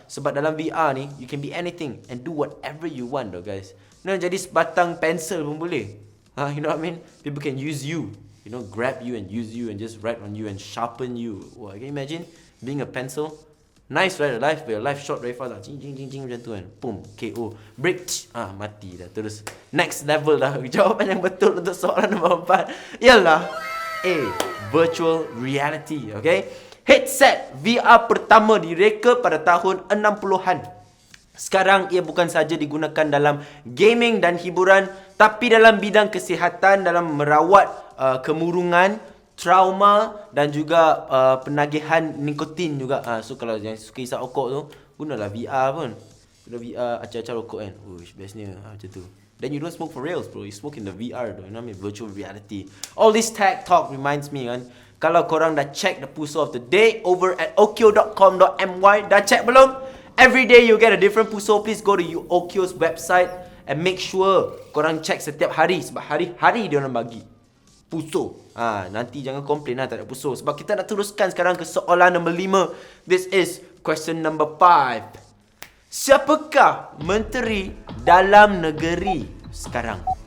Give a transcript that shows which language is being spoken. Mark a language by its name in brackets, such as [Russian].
[Malay] Sebab dalam VR ni, [English] you can be anything and do whatever you want though, guys. [Malay] Jadi sebatang pensel pun boleh. [English] You know what I mean? People can use you, you know, grab you and use you and just write on you and sharpen you. Wah, can you imagine being a pencil? Nice, right? But your life short very fast lah. [Malay] Cing macam tu kan. Boom, KO. Break, mati dah. Terus next level dah. Jawapan yang betul untuk soalan nombor 4 ialah A, virtual reality. Okay? Headset VR pertama direka pada tahun 60-an. Sekarang ia bukan saja digunakan dalam gaming dan hiburan, tapi dalam bidang kesihatan, dalam merawat kemurungan, trauma dan juga penagihan nikotin juga. So kalau yang suka isap rokok tu, gunalah VR pun. Guna VR acar-acar rokok kan. Bestnya macam tu. [English] Then you don't smoke for reals, bro. You smoke in the VR though. You know what I mean? Virtual reality. All this tech talk reminds me kan, [Malay] kalau korang dah [English] check the puso of the day over at okyo.com.my, [Malay] dah check belum? [English] Every day you get a different puso. Please go to Okyo's website and make sure [Malay] korang check setiap hari, sebab hari-hari dia orang bagi puso. Nanti jangan komplain lah tak ada puso. Sebab kita nak teruskan sekarang ke soalan nombor 5. [English] This is question number 5. [Malay] Siapakah Menteri Dalam Negeri sekarang?